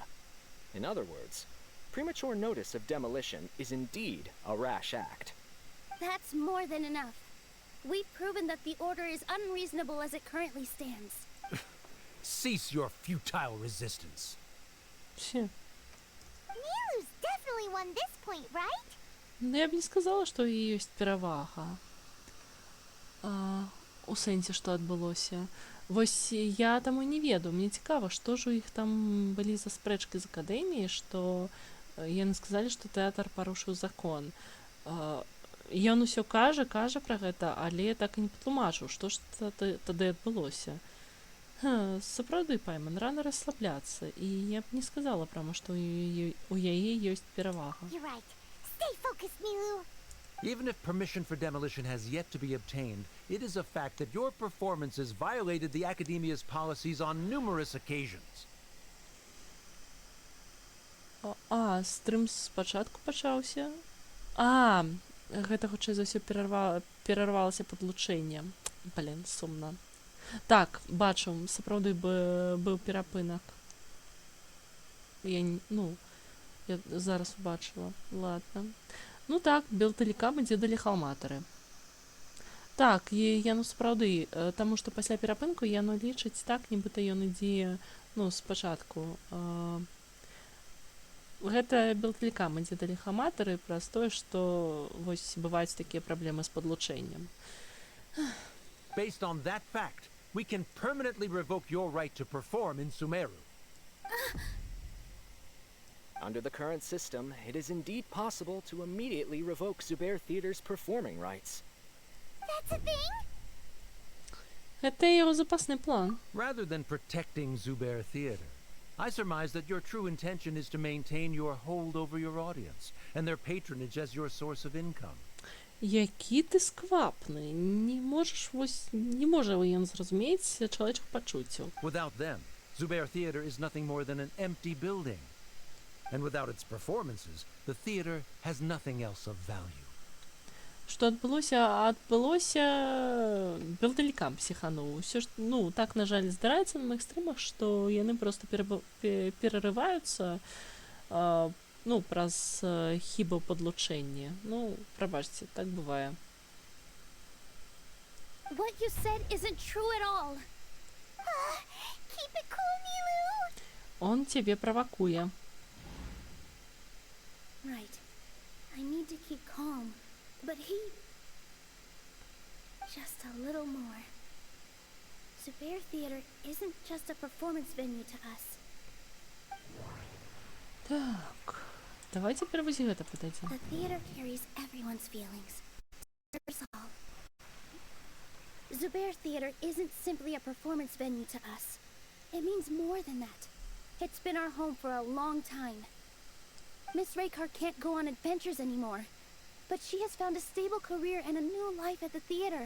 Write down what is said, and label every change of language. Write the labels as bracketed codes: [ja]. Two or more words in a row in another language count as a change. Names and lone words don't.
[en] In other words, premature notice of demolition is indeed a rash act. That's more than enough. We've proven that the order is unreasonable as it currently stands. Cease your futile resistance. Nilu's definitely won this point, right? [be] Ну, я б не сказала, што ў яе ёсць перавага. У сэнсе, што адбылося. Вось я таму не ведаю. Мне цікава, што ж у іх там былі за спрэчкі з акадэміі, што яны сказалі, што тэатр парушыў закон. Ён усё кажа пра гэта, але так і не патлумачыў, што ж тады адбылося. Сапраўды, Пайман, рана расслабляцца, і я б не сказала прама, што у яе ёсць перавага. [en] You're right. Stay focused, Nilou. Even if permission for demolition has yet to be obtained, it is a fact that your performances violated the Academia's policies on numerous occasions. [be] Стрым спачатку пачаўся. Гэта хутчэй за ўсё перарвалася падлучэнне. Блін, сумна. Так, бачу, сапраўды быў перапынак. Я зараз убачыла. Ладно. Ну так, белтэлікам ідзе да ліхалматары. Так, і яно сапраўды, таму што пасля перапынку яно лічыць так, нібыта ён ідзе, спачатку. Гэта белтэлікам ідзе да ліхалматары праз тое, што вось бываюць такія праблемы з падлучэннем. [en] Based on that fact, we can permanently revoke your right to perform in Sumeru. Under the current system, it is indeed possible to immediately revoke Zubair Theater's performing rights. That's a thing? [be] Гэта яго запасны план. [en] Rather than protecting Zubair Theater, I surmise that your true intention is to maintain your hold over your audience and their patronage as your source of income. [be] Які ты сквапны. Не можа ён зразумець чалавечых пачуццяў. [en] Without them, Zubair Theater is nothing more than an empty building. And without its performances, the theater has nothing else of value. [be] Што адбылося? Адбылося белтэлікам псіхануў. Усё ж, так, на жаль, здараецца на маіх стрымах, што яны проста перарываюцца, праз хібы ў падлучэнні. Прабачце, так бывае. [en] What you said isn't true at all. Keep it cool, Nilou. [be] Он цябе правакуе. [en] Right. I need to keep calm, but he... Just a little more. Zubair Theater isn't just a performance venue to us. [be] Так, давай цяпер вось гэта пытайце. [en] The theater carries everyone's feelings. Serves all. Zubair Theater isn't simply a performance venue to us. It means more than that. It's been our home for a long time. Miss Raykar can't go on adventures anymore, but she has found a stable career and a new life at the theater.